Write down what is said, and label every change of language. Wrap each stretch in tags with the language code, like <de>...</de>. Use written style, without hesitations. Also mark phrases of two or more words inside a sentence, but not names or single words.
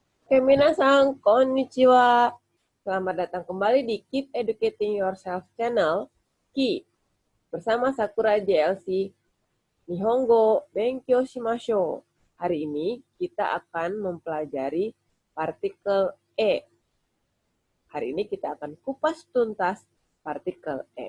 <ja>皆さん、こんにちは.</ja> <id>Selamat datang kembali di Keep Educating Yourself Channel, KI. Bersama Sakura JLC,</id> <ja>日本語勉強しましょう.</ja> <id>Hari ini kita akan mempelajari partikel E. Hari ini kita akan kupas tuntas partikel E.</id>